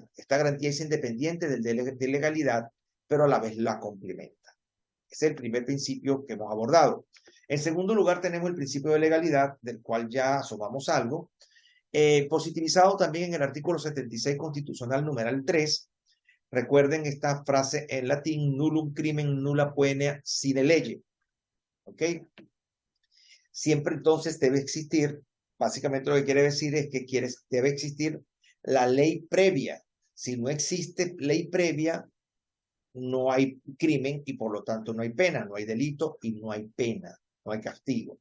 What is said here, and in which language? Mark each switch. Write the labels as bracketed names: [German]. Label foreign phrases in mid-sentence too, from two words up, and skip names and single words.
[Spanish] Esta garantía es independiente de legalidad, pero a la vez la complementa. Ese es el primer principio que hemos abordado. En segundo lugar, tenemos el principio de legalidad, del cual ya asomamos algo, positivizado también en el artículo 76 constitucional numeral 3. Recuerden esta frase en latín: [Latin] nullum crimen nulla poena sine lege. [Spanish] ¿Ok? Siempre entonces debe existir, básicamente lo que quiere decir es que debe existir la ley previa. Si no existe ley previa, no hay crimen y por lo tanto no hay pena, no hay delito y no hay pena, no hay castigo.